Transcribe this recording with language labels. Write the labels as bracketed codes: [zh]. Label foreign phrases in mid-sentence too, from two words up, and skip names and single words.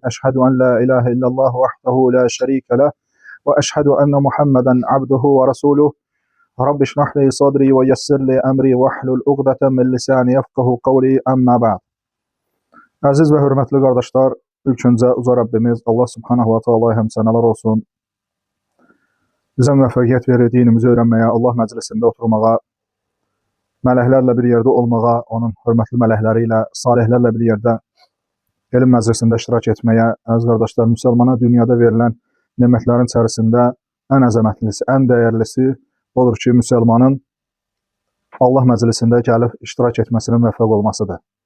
[ar] أشهد أن لا إله إلا الله وحده لا شريك له. وأشهد أن محمدا عبده ورسوله. رب اشرح لي صدري ويسر لي أمري واحلل عقدة من لساني يفقهوا قولي أما بعد. [tr] Aziz ve hürmetli kardeşler, ilk önce Uca Rabbimiz Allah [ar] سبحانه وتعالى [tr] hem senalar olsun. [az] Bizə müvəffəqiyyət verir, dinimizi öyrənməyə, Allah məclisində oturmağa, mələklərlə bir yerdə olmağa, onun hörmətli mələkləri ilə, salihlərlə bir yerdə elm məclisində iştirak etməyə. Əziz qardaşlar, müsəlmana dünyada verilən nemətlərin içərisində ən əzəmətlisi, ən dəyərlisi odur ki, müsəlmanın Allah məclisində gəlib iştirak etməsinin müvəffəq olmasıdır.